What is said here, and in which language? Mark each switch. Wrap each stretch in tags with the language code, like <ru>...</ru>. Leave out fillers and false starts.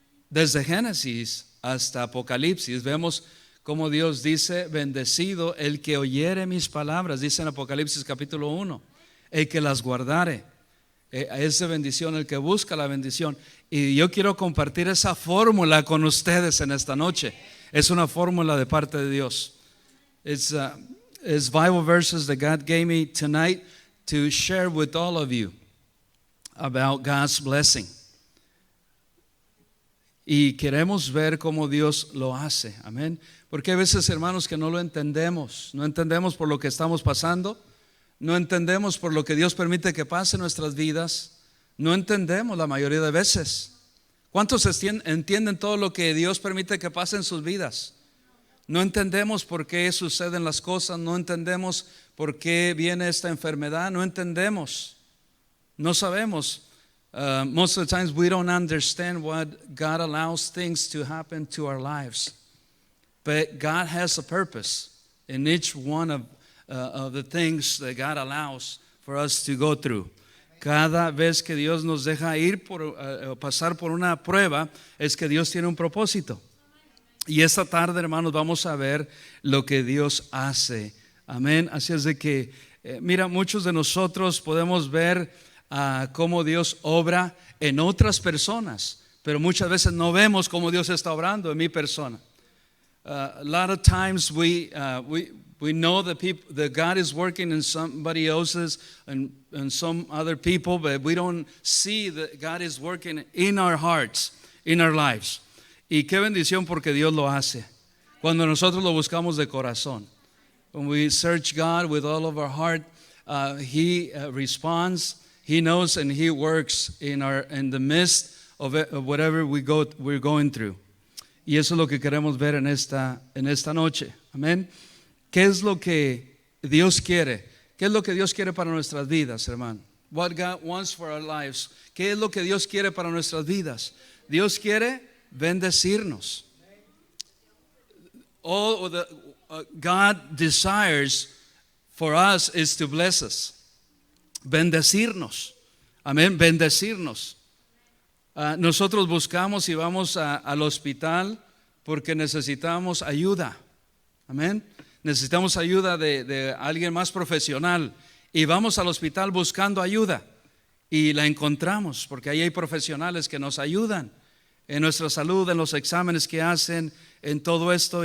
<es>Desde Génesis hasta Apocalipsis vemos cómo Dios dice: bendecido el que oyere mis palabras, dice en Apocalipsis capítulo 1, el que las guardare. Es de bendición el que busca la bendición. Y yo quiero compartir esa fórmula con ustedes en esta noche. Es una fórmula de parte de Dios.</es> <en>It's Bible verses that God gave me tonight to share with all of you about God's blessing.</en> <es>Y queremos ver cómo Dios lo hace. Amén. Porque hay veces, hermanos, que no lo entendemos. No entendemos por lo que estamos pasando. No entendemos por lo que Dios permite que pase en nuestras vidas. No entendemos la mayoría de veces. ¿Cuántos entienden todo lo que Dios permite que pase en sus vidas? No entendemos por qué suceden las cosas. No entendemos por qué viene esta enfermedad. No entendemos. No sabemos.</es> <en>Most of the times we don't understand what God allows things to happen to our lives. But God has a purpose in each one of the things that God allows for us to go through.</en> <es>Cada vez que Dios nos deja ir pasar por una prueba, es que Dios tiene un propósito. Y esta tarde, hermanos, vamos a ver lo que Dios hace. Amén. Así es de que, mira, muchos de nosotros podemos ver cómo Dios obra en otras personas, pero muchas veces no vemos cómo Dios está obrando en mi persona.</es> <en>A lot of times we know that God is working in somebody else's and some other people, but we don't see that God is working in our hearts, in our lives.</en> <es>Y qué bendición porque Dios lo hace cuando nosotros lo buscamos de corazón.</es> <en>When we search God with all of our heart, He responds. He knows and He works in the midst of whatever we're going through.</en> <es>Y eso es lo que queremos ver en esta noche. Amén. ¿Qué es lo que Dios quiere? ¿Qué es lo que Dios quiere para nuestras vidas, hermano?</es> <en>What God wants for our lives.</en> <es>¿Qué es lo que Dios quiere para nuestras vidas? Dios quiere bendecirnos.</es> <en>All that God desires for us is to bless us.</en> <es>Bendecirnos. Amén, bendecirnos. Nosotros buscamos y vamos al hospital porque necesitamos ayuda. Amén. Necesitamos ayuda de alguien más profesional. Y vamos al hospital buscando ayuda. Y la encontramos porque ahí hay profesionales que nos ayudan en nuestra salud, en los exámenes que hacen, en todo esto.</es>